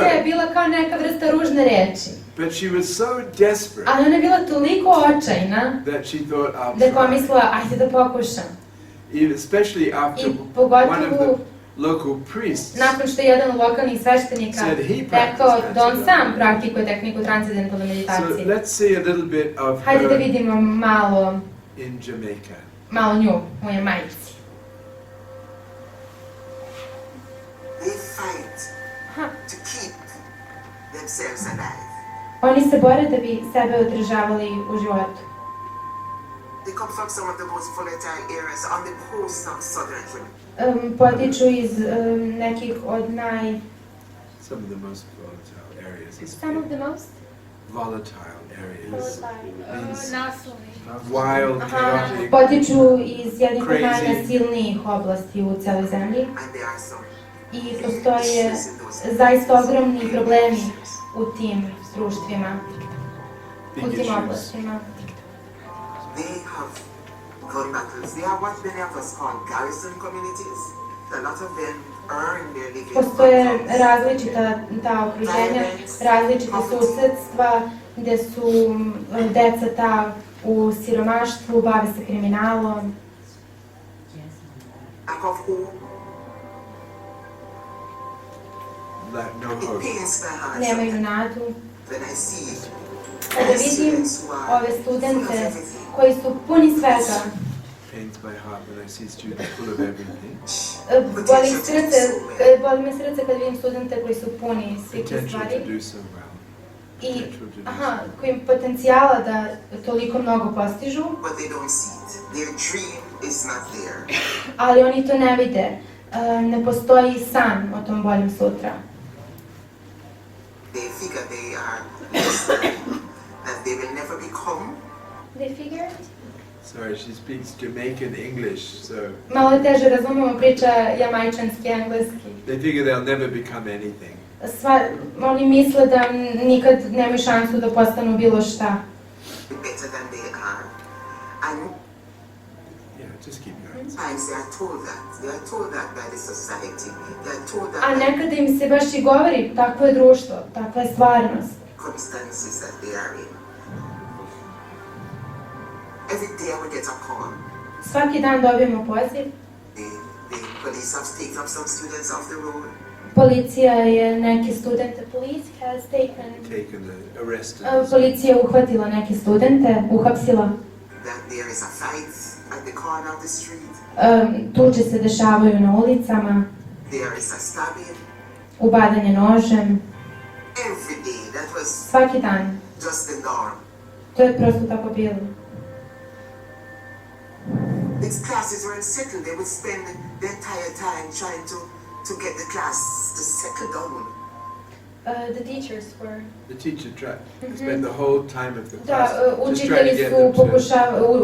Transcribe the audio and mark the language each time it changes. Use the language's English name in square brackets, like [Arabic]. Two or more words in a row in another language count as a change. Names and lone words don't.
[Serbian] Meditacija je bila kao neka vrsta ružne reči. [English] But she was so desperate. [Serbian] Ali ona je bila toliko očajna [English] that she thought, I'll [Serbian] da je pomislila, ajde da pokušam. [English] Especially after one of the local priests [Serbian] nakon što je jedan lokalnih sveštenika rekao da on sam praktikuje tehniku transcedentalne meditacije. [English] So let's see a little bit of [Serbian] hajde da vidimo malo [English] in Jamaica. [Serbian] Malo nju u Jamajci. [English] They fight to keep themselves alive. [Serbian] Oni se bore da bi sebe održavali u životu. [English] They come from some of the most volatile areas on the coast of southern Jamaica. [Serbian] Potiču iz nekih od [English] Some of the most volatile areas. Some of the most? Volatile areas. [Serbian] Nasilni. [English] Wild, chaotic. [Serbian] Potiču iz jednih od najnasilnijih oblasti u celoj zemlji. I postoje zaista ogromni problemi u tim društvima, u tim oblastima. [English] They have gun battles. They are what many of us call garrison communities. A lot of them earn their living. [Serbian] Postoje različita ta okruženja, različita susedstva gdje su deca ta u siromaštvu, bave se kriminalom. [English] Lack of hope. No hope. [Serbian] Nemaju nadu. [English] When I see [Serbian] Kada vidim ove studente koji su puni svega, boli me srce kad vidim studente koji su puni svih stvari i koji im potencijala da toliko mnogo postižu, ali oni to ne vide. Ne postoji san o tom boljem sutra. [English] They figure they are that they will never become. They figure? Sorry, she speaks Jamaican English, so. [Serbian] Malo teže razumemo, priča jamajčanski, engleski. [English] They figure they'll never become anything. [Serbian] Oni misle da nikad nemaju šansu da postanu bilo šta. [English] Better than they are. And just keep going. Sometimes they are told that. They are told that by the society. They are told that. [Serbian] A nekada im se baš i govori, takvo je društvo, takva je stvarnost. [English] Circumstances that they are in. Every day I would get a call. [Serbian] Svaki dan dobijemo poziv. [English] The police have taken up some students off the road. [Serbian] Policija je neke studente, policija je uhvatila neke studente, uhapsila. [English] That there is a fight at the corner of the street. [Serbian] Tuče se dešavaju na ulicama. [English] There is a stabbing. [Serbian] Ubadanje nožem. [English] Every day, that was [Serbian] svaki dan. [English] Just the norm. [Serbian] To je prosto tako bilo. [English] These classes weren't settled. They would spend the entire time trying to get the class to settle down. The teachers were. The teacher tried to spend the whole time of the class just trying to get them to.